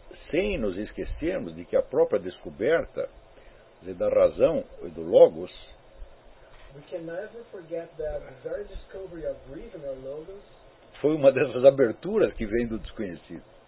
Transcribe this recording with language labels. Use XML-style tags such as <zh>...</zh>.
<pt>Sem nos esquecermos de que a própria descoberta da razão e do logos,</pt> <en>we can never forget that the very discovery of reason or logos</en> <pt>foi uma dessas aberturas que vem do desconhecido.</pt>